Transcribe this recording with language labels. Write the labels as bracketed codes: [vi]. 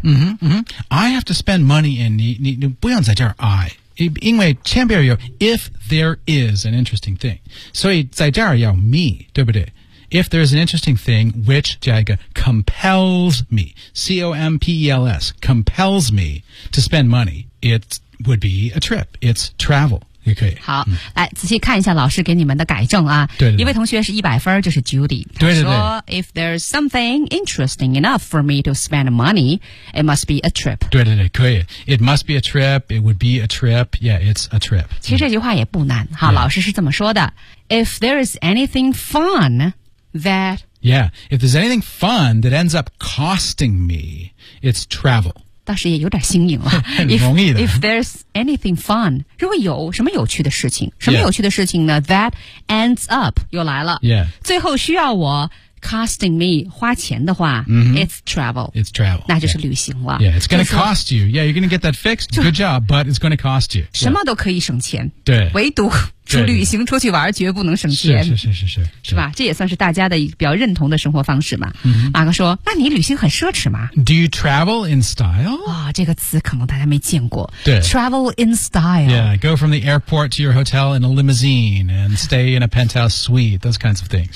[en] I have to spend money in, [zh] 你不用在这儿 [en] I, [zh] 因为前边有 [en] if there is an interesting thing. [zh] 所以在这儿要 [en] me, [zh] 对不对 [en] If there is an interesting thing which [zh] 加一个 [en] compels me, C-O-M-P-E-L-S, compels me to spend money, it would be a trip. It's travel. [zh] 也可以好、来仔细看一下老师给你们的改正啊对对对一位同学是100分就是 Judy 对对对 [en] 说 If there's something interesting enough for me to spend money it must be a trip [zh] 对对对可以 [en] It must be a trip It would be a trip Yeah, it's a trip [zh] 其实这句话也不难好、老师是这么说的 [en] If there is anything fun that Yeah, if there's anything fun that ends up costing me it's travel [zh] 倒是也有点新颖了很容易的 [en] if there's anything fun [zh] 如果有什么有趣的事情什么有趣的事情呢、 [en] that ends up [zh] 又来了、最后需要我 [en] costing me [zh] 花钱的话、 [en] It's travel [zh] 那就是旅行了 [en] Yeah, it's gonna cost you Yeah, you're gonna get that fixed Good job, but it's gonna cost you [zh] 什么都可以省钱对唯独出旅行出去玩绝不能省钱是吧这也算是大家的一个比较认同的生活方式嘛、马哥说那你旅行很奢侈吗 [en] Do you travel in style?、 [zh] 这个词可能大家没见过对 [en] Travel in style Yeah, go from the airport to your hotel in a limousine and stay in a penthouse suite those kinds of things